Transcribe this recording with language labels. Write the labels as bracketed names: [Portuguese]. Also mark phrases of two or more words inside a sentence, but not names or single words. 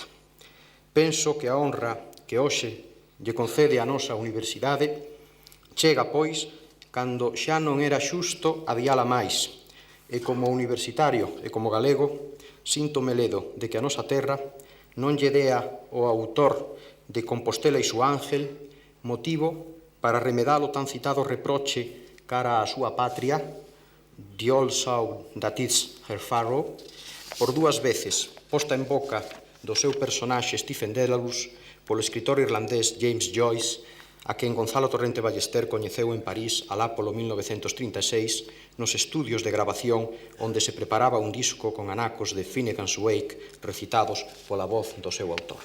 [Galician] Penso que a honra que hoxe lle concede a nosa universidade chega, pois, cando xa non era xusto adiala máis, e como universitario e como galego, síntome ledo de que a nosa terra non lle dea o autor de Compostela e su ángel motivo para remedar o tan citado reproche cara á súa patria, [English] The old soul that is her Pharaoh, [Galician] por 2 veces posta en boca do seu personaxe Stephen Dedalus polo escritor irlandés James Joyce, a quen Gonzalo Torrente Ballester coñeceu en París alá polo 1936 nos estudios de grabación onde se preparaba un disco con anacos de Finnegan's Wake recitados pola voz do seu autor.